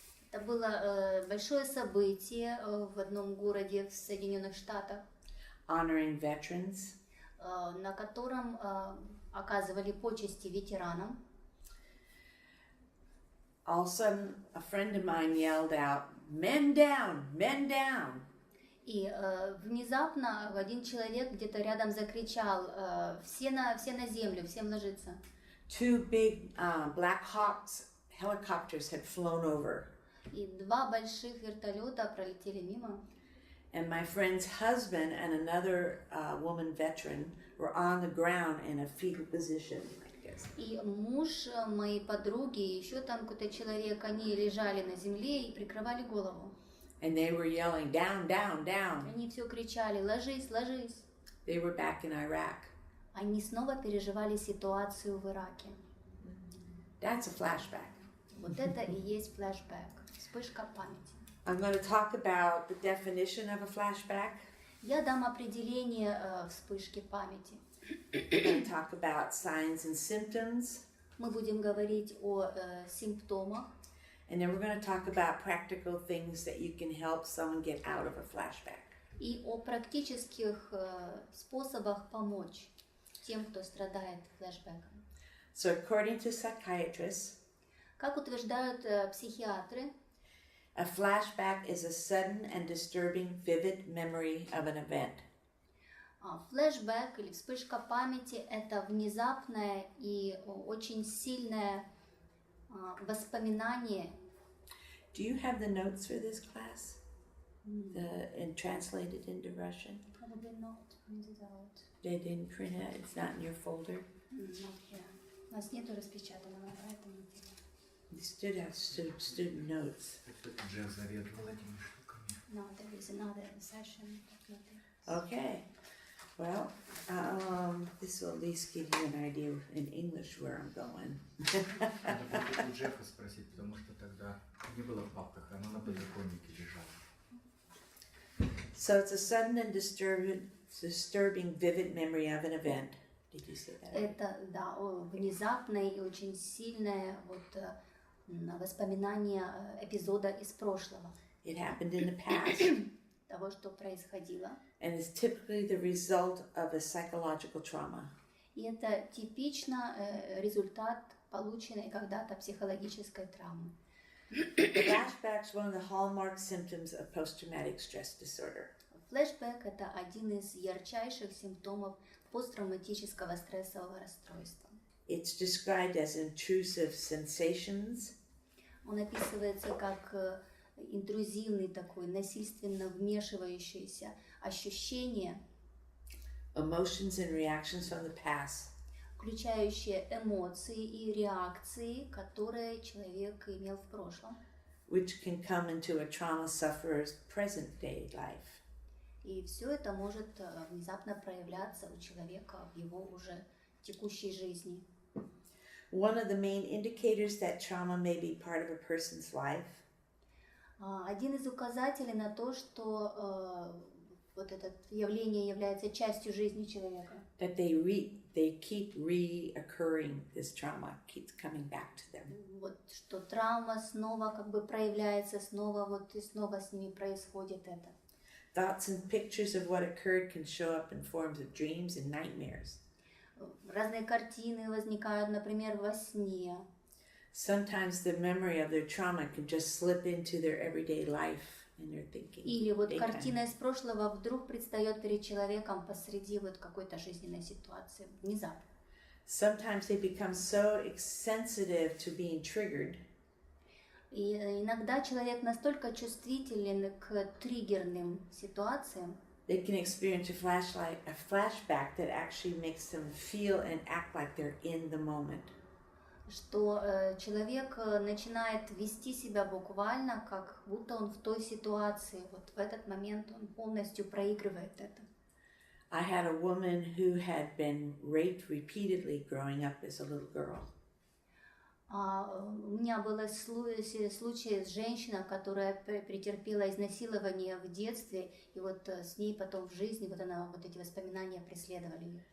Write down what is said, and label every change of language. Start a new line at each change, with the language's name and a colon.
Russian: Это было большое событие в одном городе в Соединенных Штатах.
English: Honoring veterans.
Russian: На котором оказывали почести ветеранам.
English: All of a sudden, a friend of mine yelled out, "Men down! Men down!"
Russian: И внезапно один человек где-то рядом закричал: все на землю, всем ложиться.
English: Two big Black Hawks helicopters had flown over.
Russian: И два больших вертолета пролетели мимо.
English: And my friend's husband and another woman veteran were on the ground in a fetal position, I guess.
Russian: И муж моей подруги и еще там какой-то человек, они лежали на земле и прикрывали голову.
English: And they were yelling, "Down, down, down!"
Russian: Они все кричали: ложись, ложись.
English: They were back in Iraq.
Russian: Они снова переживали ситуацию в Ираке.
English: That's a flashback.
Russian: Вот это и есть флешбэк, вспышка памяти.
English: I'm going to talk about the definition of a flashback.
Russian: Я дам определение вспышки памяти.
English: We're going to talk about signs and symptoms.
Russian: Мы будем говорить о симптомах.
English: And then we're going to talk about practical things that you can help someone get out of a flashback.
Russian: И о практических способах помочь тем, кто страдает флешбэком.
English: So according to psychiatrists,
Russian: как утверждают психиатры,
English: a flashback is a sudden and disturbing vivid memory of an event.
Russian: Флешбэк или вспышка памяти – это внезапное и очень сильное воспоминание.
English: Do you have the notes for this class? And translated into Russian? Probably not printed out. They didn't print it? It's not in your folder? Not here.
Russian: У нас нету распечатанного, поэтому...
English: You stood out student notes.
Russian: Джефф заведовал этими штуками.
English: No, there is another session. Okay. Well, this will at least give you an idea in English where I'm going.
Russian: Надо будет у Джеффа спросить, потому что тогда не было в папках, оно на подоконнике лежало.
English: So it's a sudden and disturbing vivid memory of an event. Did you say that?
Russian: Это, да, внезапное и очень сильное воспоминание эпизода из прошлого.
English: It happened in the past.
Russian: Того, что происходило.
English: And is typically the result of a psychological trauma.
Russian: И это типично результат полученной когда-то психологической травмы.
English: Flashbacks one of the hallmark symptoms of post-traumatic stress disorder.
Russian: Флешбэк – это один из ярчайших симптомов посттравматического стрессового расстройства.
English: It's described as intrusive sensations.
Russian: Он описывается как интрузивный такой, насильственно вмешивающийся ощущение,
English: Emotions and reactions from the past.
Russian: включающие эмоции и реакции, которые человек имел в прошлом.
English: Which can come into a trauma sufferer's present-day life.
Russian: И все это может внезапно проявляться у человека в его уже текущей жизни.
English: One of the main indicators that trauma may be part of a person's life.
Russian: Один из указателей на то, что вот это явление является частью жизни человека.
English: That they keep reoccurring, this trauma keeps coming back to them.
Russian: Вот что травма снова как бы проявляется, снова вот и снова с ними происходит это.
English: Thoughts and pictures of what occurred can show up in forms of dreams and nightmares.
Russian: Разные картины возникают, например, во сне.
English: Sometimes the memory of their trauma can just slip into their everyday life in their thinking.
Russian: Или вот картина из прошлого вдруг предстает перед человеком посреди вот какой-то жизненной ситуации, внезапно.
English: Sometimes they become so sensitive to being triggered.
Russian: И иногда человек настолько чувствителен к триггерным ситуациям,
English: they can experience a flashback that actually makes them feel and act like they're in the moment.
Russian: Что человек начинает вести себя буквально, как будто он в той ситуации. Вот в этот момент он полностью проигрывает это.
English: I had a woman who had been raped repeatedly growing up as a little girl.
Russian: У меня был случай с женщиной, которая претерпела изнасилование в детстве, и вот с ней потом в жизни вот эти воспоминания преследовали ее.